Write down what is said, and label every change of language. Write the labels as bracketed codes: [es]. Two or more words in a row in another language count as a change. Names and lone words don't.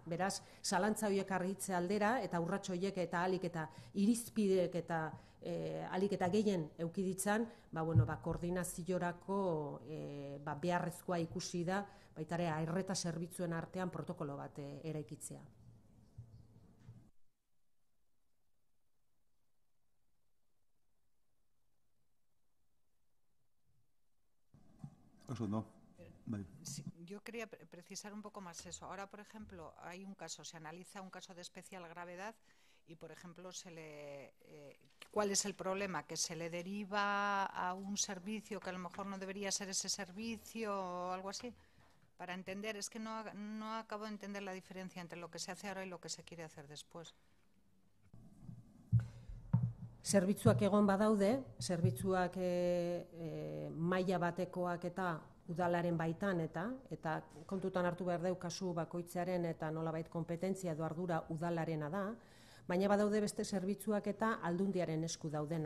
[eu] Beraz, zalantza horiek argitze aldera eta urrats horiek eta ahalik eta irizpideek eta ahalik eta gehien eukiditzan, koordinaziorako beharrezkoa ikusi da, baita ere arreta zerbitzuen artean protokolo bat eraikitzea. [es] Eso no. Sí, yo quería precisar un poco más eso. Ahora, por ejemplo, hay un caso, se analiza un caso de especial gravedad y, por ejemplo, ¿cuál es el problema? Que se le deriva a un servicio que a lo mejor no debería ser ese servicio o algo así. Para entender, es que no acabo de entender la diferencia entre lo que se hace ahora y lo que se quiere hacer después. [eu] Zerbitzuak egon badaude, zerbitzuak maila batekoak eta udalaren baitan eta kontutan hartu behar deu kasu bakoitzaren eta nolabait kompetentzia edo ardura udalarena da, baina badaude beste zerbitzuak eta aldundiaren esku daudenak.